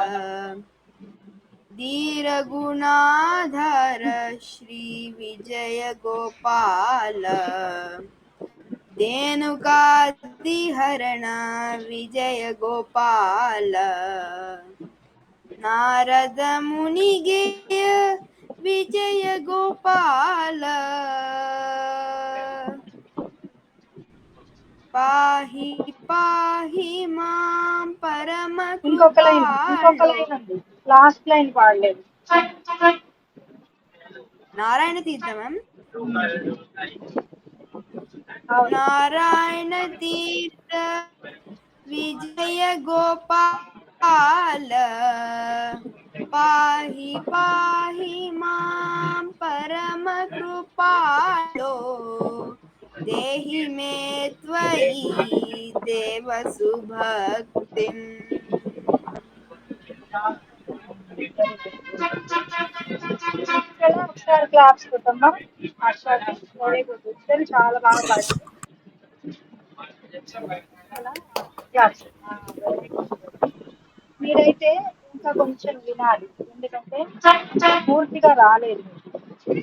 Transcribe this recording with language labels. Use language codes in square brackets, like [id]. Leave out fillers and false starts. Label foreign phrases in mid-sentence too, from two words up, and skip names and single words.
[sa] धीर गुणाधर श्री विजय गोपाल धेनुकादिहरण विजय गोपाल. नारद मुनिगेय विजय गोपाल पाहि पाहि मां परम [te] ఇంకొక [sa] कृपालो. [te] లైన్ ఉంది, [en] last line [te] పాడలేదు. నారాయణ తీర్థం. అవును. [sa] नारायण तीर्थ विजय गोपाल पाहि पाहि मां परम कृपालो देहि मे त्वयि देव सुभक्तिं. [te] ఇక్కడ ఒకసారి క్లాప్స్ కొట్టమ్మా. హర్షకి [en] very good, [te] ఇద్దరు చాలా బాగా పాడింది. క్లాప్స్. మీరైతే ఇంకా కొంచెం వినాలి, ఎందుకంటే పూర్తిగా రాలేదు మీకు.